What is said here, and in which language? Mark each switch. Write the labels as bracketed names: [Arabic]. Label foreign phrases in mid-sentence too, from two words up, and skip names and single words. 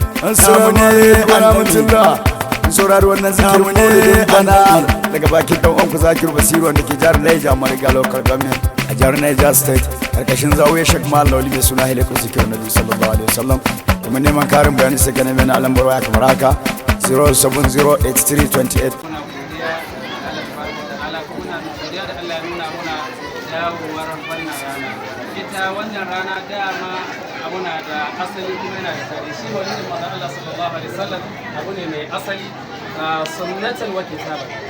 [Arabic] السلام عليكم ورحمة الله. [Hausa] Saurari wannan zikirin maulidin bana daga bakin dan uwanku Zakiru Basiru wanda ke jihar Niger, Mariga Local Government a jihar Niger State, karkashin Zawiya Sheikh Mal Lauli mai suna Hilakul Zikirin Nabi [Arabic] صلى الله عليه وسلم. [Hausa] Kuma neman karin bayani sai ka neme ni a lambar waya kamar haka, zero seven zero eight three twenty eight. Muna godiya da Allah [Arabic] سبحانه وتعالى, [Hausa] kuma muna godiya da Allah ya nuna muna dawowar wannan rana. Ita wannan rana dama abu na da asali kuma yana da tarihi. Shi maulidin manzon Allah [Arabic] صلى الله عليه وسلم [Hausa] abu ne mai asali, ah, [Arabic] سنة وكتابا.